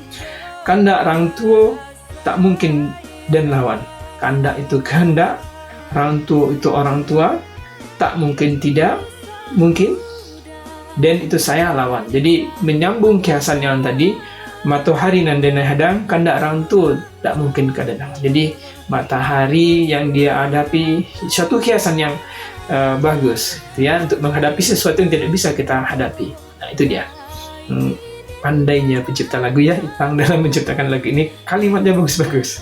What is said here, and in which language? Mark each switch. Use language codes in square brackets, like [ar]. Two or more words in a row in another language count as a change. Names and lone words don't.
[min] Kandak orang tua tak mungkin dan lawan. [id] Kandak itu kehendak, orang tua itu orang tua, tak mungkin tidak mungkin, dan itu saya lawan. Jadi menyambung kiasan yang tadi, [min] matahari nan denai hadang, kandak orang tua tak mungkin kadang. [id] Jadi matahari yang dia hadapi, suatu kiasan yang bagus ya untuk menghadapi sesuatu yang tidak bisa kita hadapi. Nah, itu dia. Pandainya pencipta lagu ya, Ipang dalam menciptakan lagu ini, kalimatnya bagus-bagus.